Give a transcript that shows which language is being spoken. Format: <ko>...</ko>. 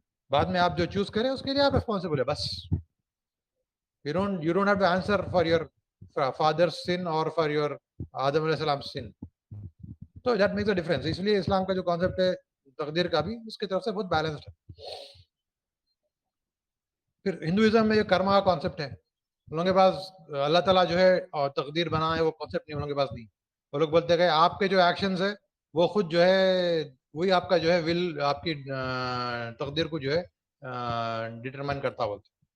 <ur>بعد میں آپ جو چوز کریں اس کے لیے آپ ریسپانسبل ہے بس.</ur> <en>You don't have to answer for your father's sin or for your آدم علیہ السلام sin. تو that makes a difference.</en> <ur>اس لیے اسلام کا جو کانسیپٹ ہے تقدیر کا بھی اس کی طرف سے بہت بیلنسڈ ہے. پھر ہندوازم میں یہ کرما کا کانسیپٹ ہے. ان لوگوں کے پاس اللہ تعالیٰ جو ہے اور تقدیر بنا ہے وہ کانسیپٹ نہیں ان لوگوں کے پاس نہیں. وہ لوگ بولتے ہیں کہ آپ کے جو ایکشنز ہے وہ خود جو ہے وہی آپ کا جو ہے ول آپ کی تقدیر کو جو ہے ڈٹرمائن کرتا بولتے.</ur>